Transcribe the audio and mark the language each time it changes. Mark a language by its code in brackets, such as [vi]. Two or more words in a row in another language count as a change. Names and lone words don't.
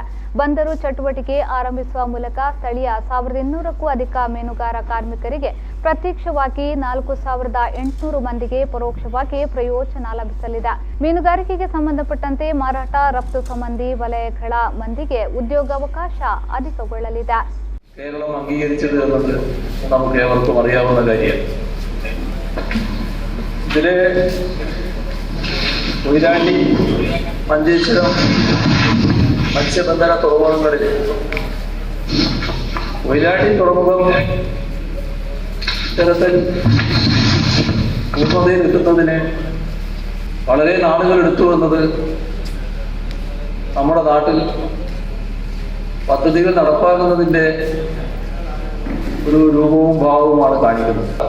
[kn] ಬಂದರು ಚಟುವಟಿಕೆ ಆರಂಭಿಸುವ ಮೂಲಕ ಸ್ಥಳೀಯ 1,200ಕ್ಕೂ ಅಧಿಕ ಮೀನುಗಾರ ಕಾರ್ಮಿಕರಿಗೆ ಪ್ರತ್ಯಕ್ಷವಾಗಿ 4,800 ಮಂದಿಗೆ ಪರೋಕ್ಷವಾಗಿ ಪ್ರಯೋಜನ ಲಭಿಸಲಿದೆ. ಮೀನುಗಾರಿಕೆಗೆ ಸಂಬಂಧಪಟ್ಟಂತೆ ಮಾರಾಟ, ರಫ್ತು ಸಂಬಂಧಿ ವಲಯಗಳ ಮಂದಿಗೆ ಉದ್ಯೋಗಾವಕಾಶ ಅಧಿಕಗೊಳ್ಳಲಿದೆ. [ml] കേരളം അംഗീകരിച്ചത് എന്നത് നമുക്ക് ഏവർക്കും അറിയാവുന്ന കാര്യമാണ്. ഇതില് കൊയിലാണ്ടി, മഞ്ചേശ്വരം മത്സ്യബന്ധന തുറമുഖങ്ങളിൽ കൊയിലാണ്ടി തുറമുഖം ഇത്തരത്തിൽ പൂർണ്ണതയിൽ എത്തുന്നതിന് വളരെ നാളുകൾ എടുത്തു എന്നത് നമ്മുടെ നാട്ടിൽ പദ്ധതികൾ നടപ്പാക്കുന്നതിൻ്റെ ഒരു രൂപവും ഭാവവുമാണ് കാണിക്കുന്നത്.